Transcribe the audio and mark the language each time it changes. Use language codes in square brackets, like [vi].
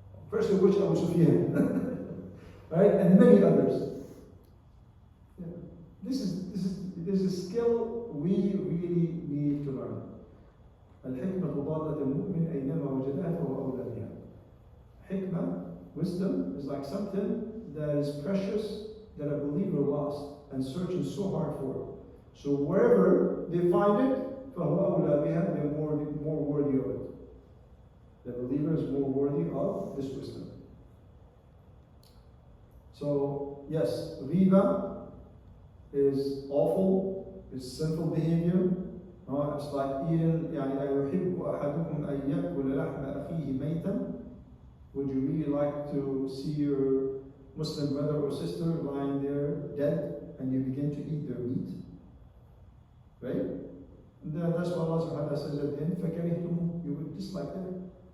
[en] First of which Abu Sufyan. Right? And many others. Yeah. This is a skill we really need to learn. [ar] الحكمة ضالة المؤمن أينما وجدها فهو أولى بها. [en] Hikmah, wisdom, is like something that is precious that a believer lost and searching so hard for. So wherever they find it, [ar] فهو أولى بها, [en] they're more worthy of it. The believer is more worthy of this wisdom. So yes, riba is awful, it's sinful behavior. It's like eating, [ar] أيحب أحدكم أن يأكل لحم أخيه ميتا. [en] Would you really like to see your Muslim brother or sister lying there dead and you begin to eat their meat? Right? And then that's what Allah subhanahu wa ta'ala says at the end, فَكَرِهْتُمُ, you would dislike that.